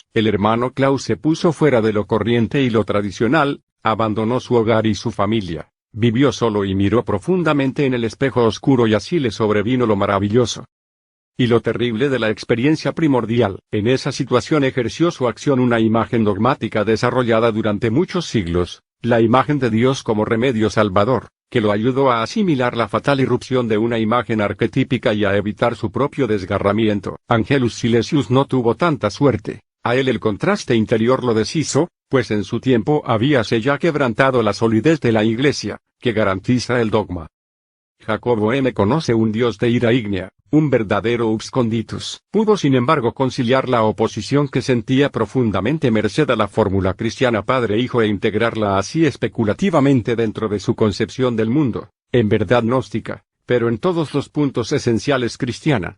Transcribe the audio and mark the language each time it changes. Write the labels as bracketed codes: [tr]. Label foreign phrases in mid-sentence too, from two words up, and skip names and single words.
[es] El hermano Klaus se puso fuera de lo corriente y lo tradicional, abandonó su hogar y su familia, vivió solo y miró profundamente en el espejo oscuro y así le sobrevino lo maravilloso y lo terrible de la experiencia primordial. En esa situación ejerció su acción una imagen dogmática desarrollada durante muchos siglos, la imagen de Dios como remedio salvador, que lo ayudó a asimilar la fatal irrupción de una imagen arquetípica y a evitar su propio desgarramiento. Angelus Silesius no tuvo tanta suerte, a él el contraste interior lo deshizo, pues en su tiempo habíase ya quebrantado la solidez de la Iglesia, que garantiza el dogma. Jacobo M. conoce un Dios de ira ígnea, un verdadero [la] Ux Conditus. [es] Pudo sin embargo conciliar la oposición que sentía profundamente merced a la fórmula cristiana padre-hijo e integrarla así especulativamente dentro de su concepción del mundo, en verdad gnóstica, pero en todos los puntos esenciales cristiana.